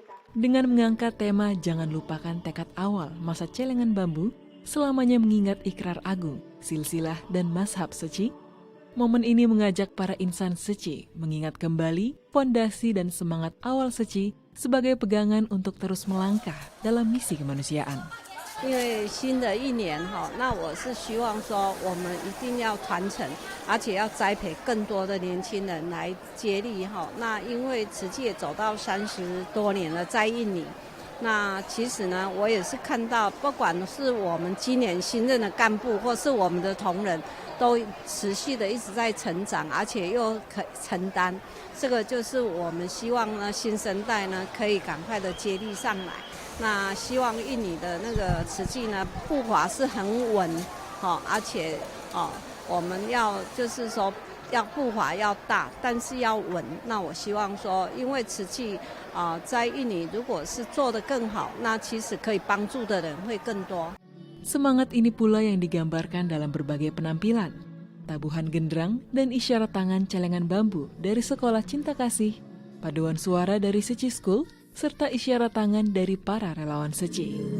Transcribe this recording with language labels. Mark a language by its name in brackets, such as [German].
[Indonesian] Dengan mengangkat tema Jangan Lupakan Tekad Awal Masa Celengan Bambu, selamanya mengingat ikrar agung, silsilah, dan mazhab suci, momen ini mengajak para insan suci mengingat kembali fondasi dan semangat awal suci sebagai pegangan untuk terus melangkah dalam misi kemanusiaan. [Chinese] 因为新的一年那我是希望说我们一定要传承，而且要栽培更多的年轻人来接力那因为慈济也走到30多年了，在印尼。那其实呢，我也是看到，不管是我们今年新任的干部，或是我们的同仁，都持续的一直在成长，而且又可承担。这个就是我们希望呢，新生代呢可以赶快的接力上来。那希望印尼的那个慈济呢，步伐是很稳，而且我们要就是说。要步伐要大，但是要稳。那我希望说，因为慈济在印尼如果是做得更好，那其实可以帮助的人会更多。 [Indonesian] Semangat ini pula yang digambarkan dalam berbagai penampilan, tabuhan genderang dan isyarat tangan celengan bambu dari Sekolah Cinta Kasih, paduan suara dari Suci School, serta isyarat tangan dari para relawan suci.